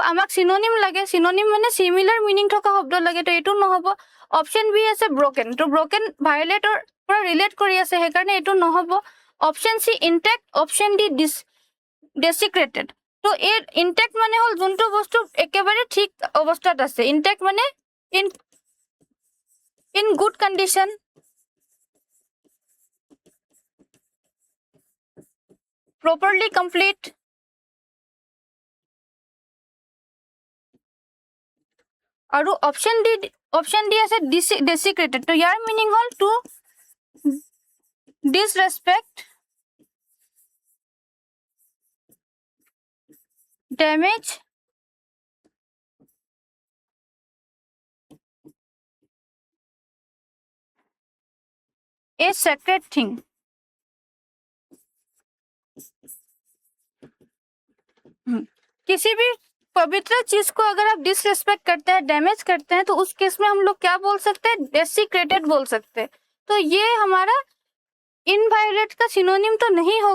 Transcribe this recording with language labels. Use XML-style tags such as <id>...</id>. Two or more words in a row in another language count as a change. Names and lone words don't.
<as>আমাক সিনোনিম লাগে, সিনোনিম মানে</as> <en>similar meaning</en> <as>থকা শব্দ লাগে, তো এটু নহব।</as> <en>option B</en> <as>আছে ব্रोकन, তো ব্रोकन ভায়োলেটৰ পৰা ৰিলেট কৰি আছে, সেইকাৰণে এটু নহব।</as> <en>option C intact, option D desecrated.</en> <as>তো এর ইনটেক্ট মানে হল যোনটো বস্তু একেবারে ঠিক অবস্থাত আছে, ইনটেক্ট মানে</as> <en>in good condition, properly complete,</en> <as>আৰু</as> <en>option D</en> <as>আছে ডেসিক্রেটেড। তো ইয়াৰ মিনিং হল</as> <en>to disrespect, damage, a sacred thing.</en> <hi>किसी भी पवित्र चीज को अगर आप डिसरेस्पेक्ट करते हैं, डैमेज करते हैं, तो उस केस में हम लोग क्या बोल सकते हैं, डेसिक्रेटेड बोल सकते हैं। तो ये हमारा इनवायोलेट का सिनोनिम तो नहीं होगा।</hi>